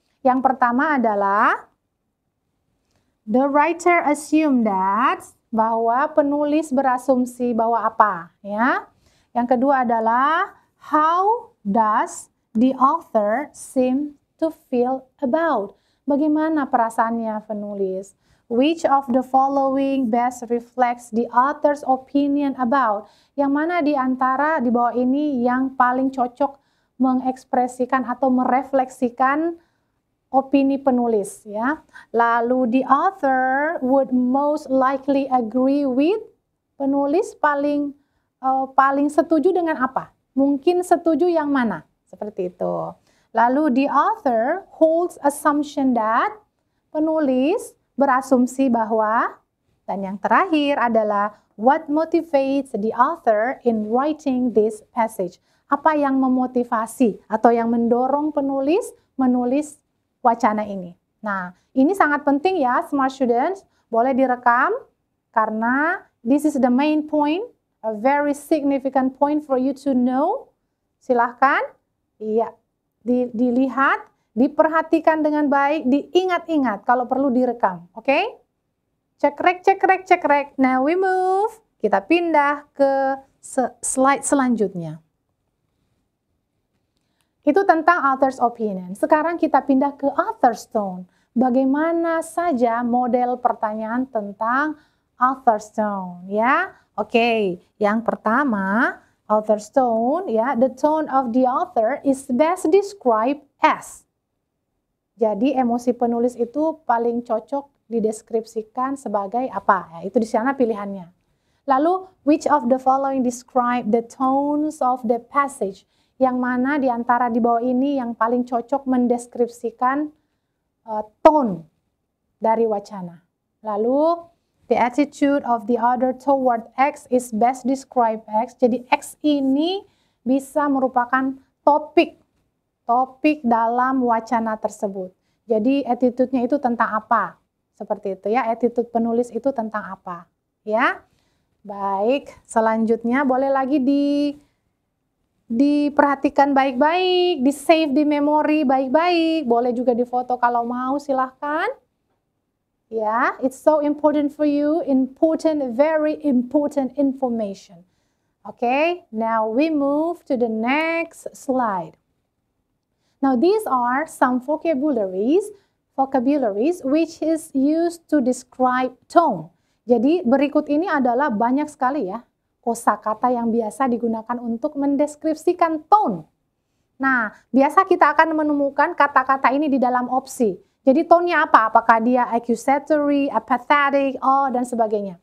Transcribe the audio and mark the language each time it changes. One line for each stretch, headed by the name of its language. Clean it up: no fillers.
Indonesian: Yang pertama adalah
English: the writer assume that,
Indonesian: bahwa penulis berasumsi bahwa apa, ya. Yang kedua adalah
English: how does the author seem to feel about?
Indonesian: Bagaimana perasaannya penulis?
English: Which of the following best reflects the author's opinion about?
Indonesian: Yang mana di antara di bawah ini yang paling cocok mengekspresikan atau merefleksikan opini penulis, ya.
English: Lalu the author would most likely agree with,
Indonesian: penulis paling setuju dengan apa? Mungkin setuju yang mana? Seperti itu. Lalu
English: the author holds assumption that,
Indonesian: penulis berasumsi bahwa, dan yang terakhir adalah
English: what motivates the author in writing this passage?
Indonesian: Apa yang memotivasi atau yang mendorong penulis menulis wacana ini. Nah, ini sangat penting ya, smart students. Boleh direkam karena
English: this is the main point, a very significant point for you to know.
Indonesian: Silahkan, iya, dilihat, diperhatikan dengan baik, diingat-ingat kalau perlu direkam. Oke?
English: Cekrek, cekrek, cekrek. Now we move.
Indonesian: Kita pindah ke slide selanjutnya. Itu tentang author's opinion. Sekarang kita pindah ke author's tone. Bagaimana saja model pertanyaan tentang author's tone, ya? Oke, yang pertama,
English: author's tone, ya, the tone of the author is best described as.
Indonesian: Jadi emosi penulis itu paling cocok dideskripsikan sebagai apa? Ya, itu di sana pilihannya.
English: Lalu, which of the following describe the tones of the passage?
Indonesian: Yang mana di antara di bawah ini yang paling cocok mendeskripsikan tone dari wacana.
English: Lalu, the attitude of the other toward X is best described X.
Indonesian: Jadi X ini bisa merupakan topik dalam wacana tersebut. Jadi attitude-nya itu tentang apa? Seperti itu ya, attitude penulis itu tentang apa? Ya. Baik, selanjutnya boleh lagi diperhatikan baik-baik, di-save di memori baik-baik, boleh juga difoto kalau mau, silahkan.
English: Ya, it's so important for you, very important information. Okay, now we move to the next slide. Now these are some vocabularies which is used to describe tone.
Indonesian: Jadi berikut ini adalah banyak sekali ya kosakata yang biasa digunakan untuk mendeskripsikan tone. Nah, biasa kita akan menemukan kata-kata ini di dalam opsi. Jadi tone-nya apa? Apakah dia accusatory, apathetic, dan sebagainya.